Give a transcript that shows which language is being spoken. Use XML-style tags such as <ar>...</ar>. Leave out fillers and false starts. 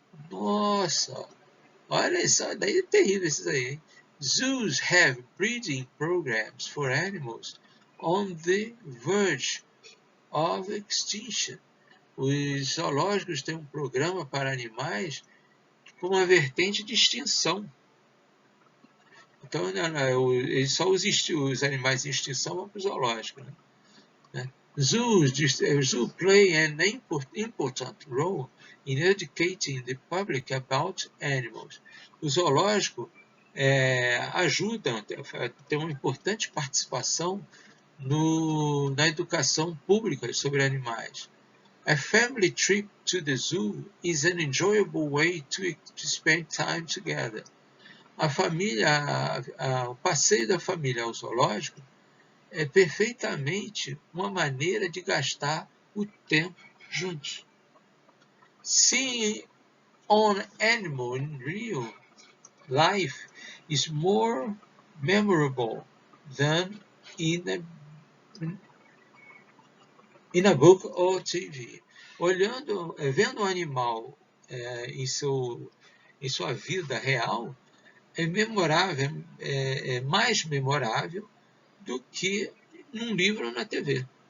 <pt>Nossa, olha isso, daí é terrível isso aí, hein?</pt> <en>Zoos have breeding programs for animals on the verge of extinction.</en> <pt>Os zoológicos têm um programa para animais com uma vertente de extinção. Então, só os animais em extinção vão para o zoológico. Né?</pt> <en>Zoos play an important role in educating the public about animals.</en> <pt>O zoológico ajuda, tem uma importante participação na educação pública sobre animais.</pt> <en>A family trip to the zoo is an enjoyable way to spend time together.</en> <pt>O passeio da família ao zoológico é perfeitamente uma maneira de gastar o tempo juntos.</pt> <en>Seeing an animal in real life is more memorable than in a book or TV.</en> <pt>Vendo um animal em sua vida real é memorável, é mais memorável do que num livro ou na TV.</pt>